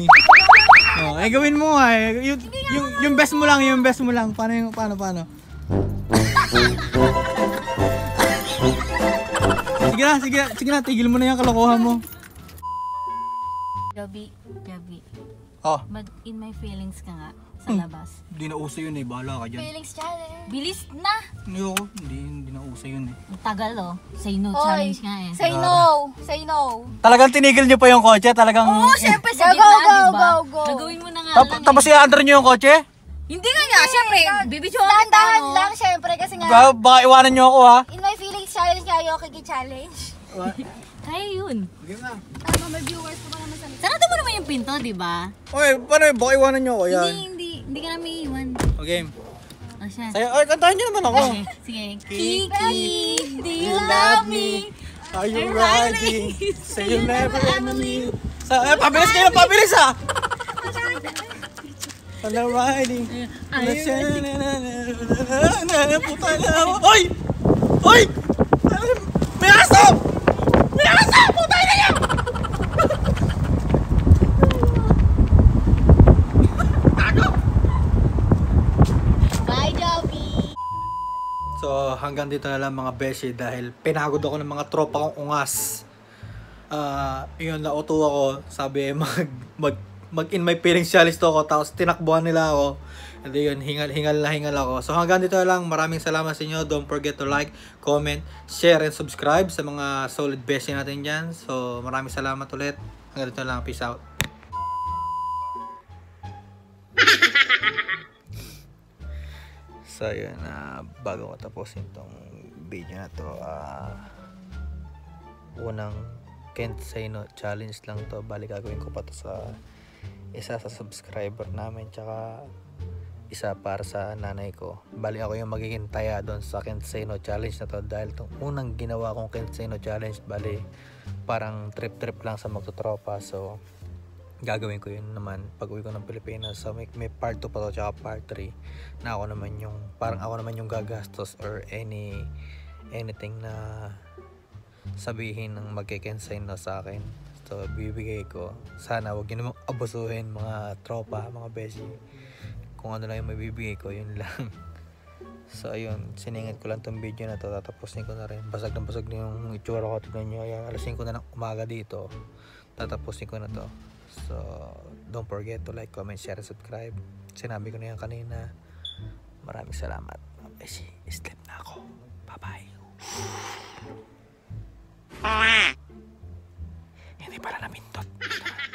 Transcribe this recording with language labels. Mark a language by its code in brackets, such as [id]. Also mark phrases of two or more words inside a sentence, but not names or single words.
[tl] Oh, gawin mo nga eh. Yung best mo lang, yung best mo lang. Paano? Sige na, tigil mo na yung kalokohan mo. Gabi. Oh, Mag- [en] in my feelings [tl] ka nga sa labas. hindi na uso yun eh. Bahala ka dyan. [en] Feelings challenge. [tl] Bilis na! Ayoko, hindi na uso yun eh. Ang tagal oh. [en] Say no [tl] Oy, challenge nga eh. [en] Say no. Say no. [tl] Talagang tinigil niyo pa yung kotse? Talagang... Oo, syempre sa Go, gitna, go, diba? go. Gagawin mo na nga lang Tapos i-under niyo yung kotse? Hindi nga, syempre. Bibidyoan kita, Dahan-dahan no? lang, syempre, kasi nga, Baka iwanan niyo ako ha? [en] in my feelings challenge [tl] nga, ayoko challenge. Kaya yun. Sige na. Ano, may viewers ko pa naman sa Sarado mo naman yung pinto, di ba? Okay, paano yun? Baka iwanan niyo ako yan. Hindi ka namin iiwan. Okay. O siya. Kantahan niyo naman ako. Sige. [en] Kiki, do you love me? Are you riding? Say you'll never ever leave. [tl] Pabilis kayo, pabilis ah! [en] On the riding. [tl] Puta na ako. Hoy! Hoy! May aso! May aso! Puta na yan! Bye, Joby! So hanggang dito na lang mga beshi dahil pinagod ako ng mga tropa kong ungas. Yun, nauto ako. Sabi mag [en] in my feelings challenge [tl] to ako, tapos tinakbuhan nila ako. And yun, hingal ako. So hanggang dito na lang, maraming salamat sa inyo. [en] Don't forget to like, comment, share, and subscribe [tl] sa mga solid beshi natin dyan. So maraming salamat ulit. Hanggang dito na lang, [en] peace out. [tl] So yun, bago ko tapusin tong video na to, unang [en] can't say no challenge [tl] lang to. Bali gagawin ko pa to sa isa sa subscriber namin, tsaka isa para sa nanay ko. Bali ako yung magiging taya doon sa [en] can't say no challenge [tl] na to, dahil tong unang ginawa kong [en] can't say no challenge, [tl] bali parang trip lang sa magtutropa. So gagawin ko yun naman pag uwi ko ng Pilipinas. So may part 2 pa to, tsaka part 3 na ako naman yung gagastos [en] or anything [tl] na sabihin ng magkikensign na sa akin. So bibigay ko. Sana wag niyo naman abusuhin mga tropa, mga beshi. Kung ano lang yung mabibigay ko, yun lang. So ayun, siningit ko lang tong video na to. Tatapusin ko na rin. Basag na yung itsura ko. Tignan nyo. Ayan, alas 5 na ng umaga dito. Tatapusin ko na to. [en] So don't forget to like, comment, share, and subscribe. [tl] Sinabi ko na yan kanina. Maraming salamat. Beshi, sleep na ako. Bye-bye. Hindi pala napindot.